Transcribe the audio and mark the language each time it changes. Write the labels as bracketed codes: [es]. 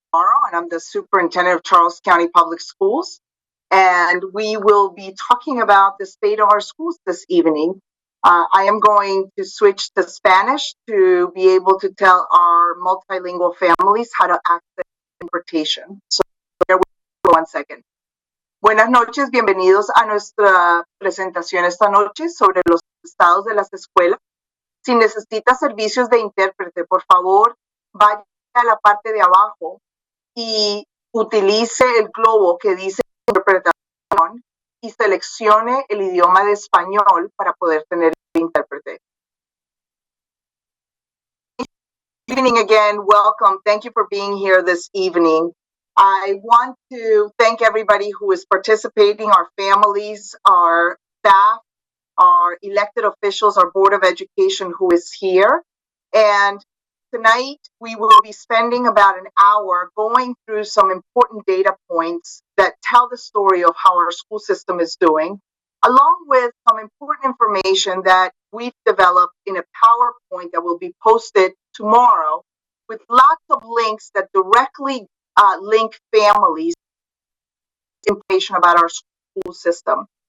[en] Navarro, and I'm the Superintendent of Charles County Public Schools. And we will be talking about the state of our schools this evening. I am going to switch to Spanish to be able to tell our multilingual families how to access interpretation. So bear with me 1 second. [es] Buenas noches, bienvenidos a nuestra presentación esta noche sobre los estados de las escuelas. Si necesita servicios de intérprete, por favor, vaya a la parte de abajo y utilice el globo que dice interpretación y seleccione el idioma de español para poder tener el intérprete. [en] Good evening again. Welcome. Thank you for being here this evening. I want to thank everybody who is participating, our families, our staff, our elected officials, our Board of Education who is here. And tonight, we will be spending about an hour going through some important data points that tell the story of how our school system is doing, along with some important information that we've developed in a PowerPoint that will be posted tomorrow with lots of links that directly link families information about our school system.